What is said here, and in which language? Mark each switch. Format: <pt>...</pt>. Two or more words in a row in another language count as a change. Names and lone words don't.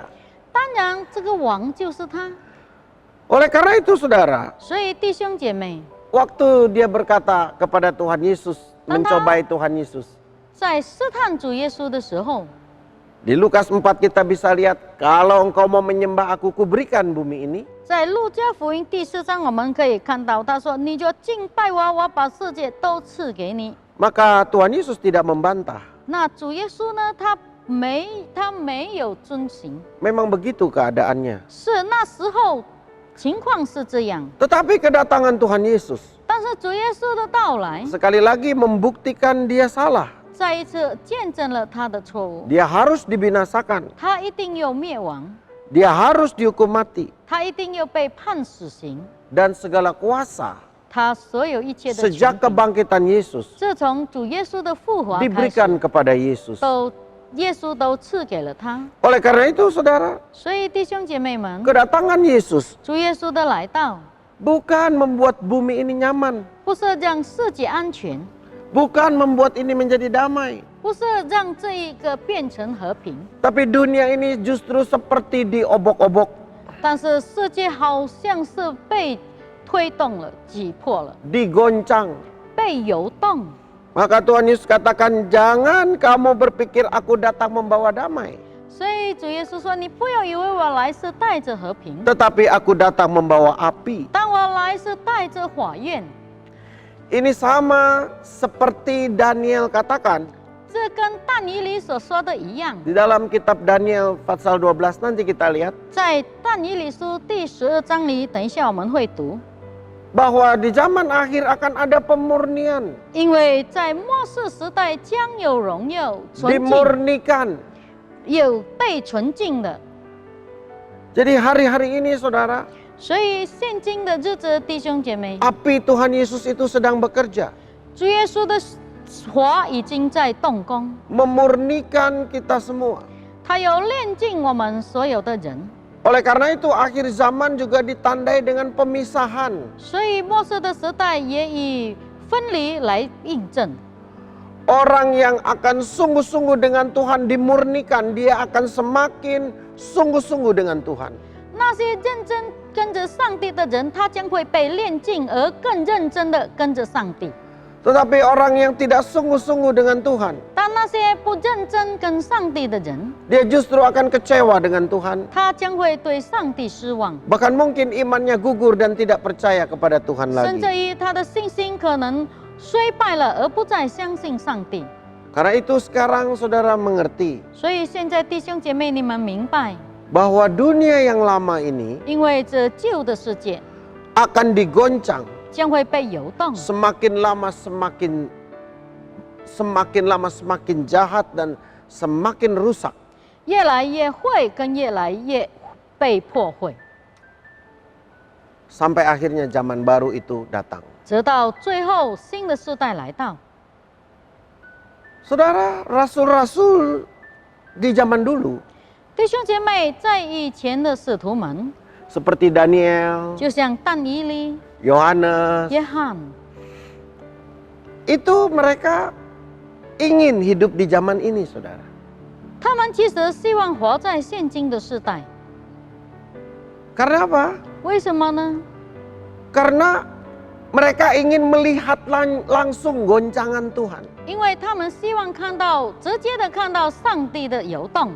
<zh>当然，这个王就是他。</zh> <id>Oleh karena itu, saudara,</id> <zh>所以，弟兄姐妹，</zh> <id>waktu dia berkata kepada Tuhan Yesus, mencobai Tuhan Yesus,</id> <zh>在试探主耶稣的时候，</zh> <id>Di Lukas 4 kita bisa lihat, kalau engkau mau menyembah aku, kuberikan bumi ini.</id> <zh>在路加福音第4章，我们可以看到他说：“你就敬拜我，我把世界都赐给你。”</zh> <id>Maka Tuhan Yesus tidak membantah.</id> <zh>那主耶稣呢？他没有遵行，</zh> <id>Memang begitu keadaannya.</id> <zh>是那时候情况是这样。</zh> <id>Tetapi kedatangan Tuhan Yesus</id> <zh>但是主耶稣的到来，</zh> <id>sekali lagi membuktikan dia salah.</id> <zh>再一次见证了他的错误。</zh> <id>Dia harus dibinasakan.</id> <zh>他一定要灭亡，</zh> <id>Dia harus dihukum mati.</id> <zh>他一定要被判死刑。</zh> <id>Dan segala kuasa</id> <zh>他所有一切的权</zh> <id>sejak</id> <zh>柄，</zh> <id>kebangkitan Yesus</id> <zh>自从主耶稣的复活开</zh> <id>diberikan</id> <zh>始，</zh> <id>kepada Yesus.</id> <zh>耶稣都赐给了他。</zh> <id>Oleh karena itu saudara,</id> <zh>所以弟兄姐妹们，</zh> <id>kedatangan Yesus</id> <zh>主耶稣的来到，</zh> <id>bukan membuat bumi ini nyaman.</id> <zh>不是让世界安全，</zh> <id>Bukan membuat ini menjadi damai.</id> <zh>不是让这一个变成和平，</zh> <id>Tapi dunia ini justru seperti diobok-obok,</id> <zh>但是世界好像是被推动了、挤破了、</zh> <id>digoncang.</id> <zh>被游动。</zh> <id>Maka Tuhan Yesus katakan, jangan kamu berpikir aku datang membawa damai.</id> <zh>所以主耶稣说：“你不要以为我来是带着和平，</zh> <id>Tetapi aku datang membawa api.</id> <zh>但我来是带着火焰。”</zh> <id>Ini sama seperti Daniel katakan.</id> <zh>这跟但以理所说的一样，</zh> <id>Di dalam kitab Daniel pasal 12 nanti kita lihat.</id> <zh>在但以理书第12章里，等一下我们会读。</zh> <id>Bahwa di zaman akhir akan ada pemurnian.</id> <zh>因为在末世时代将有荣耀、纯净，</zh> <id>Dimurnikan.</id> <zh>有被纯净的。</zh> <id>Jadi hari-hari ini saudara,</id> <zh>所以现今的日子，弟兄姐妹，</zh> <id>api Tuhan Yesus itu sedang bekerja.</id> <zh>主耶稣的火已经在动工，</zh> <id>Memurnikan kita semua.</id> <zh>他有炼净我们所有的人。</zh> <id>Oleh karena itu akhir zaman juga ditandai dengan pemisahan.</id> <zh>所以末世的时代也以分离来印证。</zh> <id>Orang yang akan sungguh-sungguh dengan Tuhan dimurnikan, dia akan semakin sungguh-sungguh dengan Tuhan.</id> <zh>那些认真跟着上帝的人，他将会被炼净，而更认真的跟着上帝。</zh> <id>Tetapi orang yang tidak sungguh-sungguh dengan Tuhan,</id> <zh>但那些不认真跟上帝的人，</zh> <id>dia justru akan kecewa dengan Tuhan.</id> <zh>他将会对上帝失望，</zh> <id>Bahkan mungkin imannya gugur dan tidak percaya kepada Tuhan</id> <zh>甚</zh> <id>lagi.</id> <zh>至于他的信心可能衰败了，而不再相信上帝。</zh> <id>Karena itu sekarang saudara mengerti</id> <zh>所以现在弟兄姐妹，你们明白，</zh> <id>bahwa dunia yang lama ini</id> <zh>因为这旧的世界</zh> <id>akan digoncang.</id> <zh>将会被游动，</zh> <id>Semakin lama semakin jahat dan semakin rusak.</id> <zh>越来越会跟越来越被破坏，</zh> <id>Sampai akhirnya zaman baru itu datang.</id> <zh>直到最后新的世代来到。</zh> <id>Saudara, rasul-rasul di zaman dulu</id> <zh>弟兄姐妹，在以前的使徒们，</zh> <id>seperti Daniel,</id> <zh>就像但以理、</zh> <id>Yohanes,</id> <zh>约翰，</zh> <id>itu mereka ingin hidup di zaman ini, saudara.</id> <zh>他们其实希望活在现今的世代。</zh> <id>Karena apa?</id> <zh>为什么呢？</zh> <id>Karena mereka ingin melihat langsung goncangan Tuhan.</id> <zh>因为他们希望看到，直接的看到上帝的游动。</zh>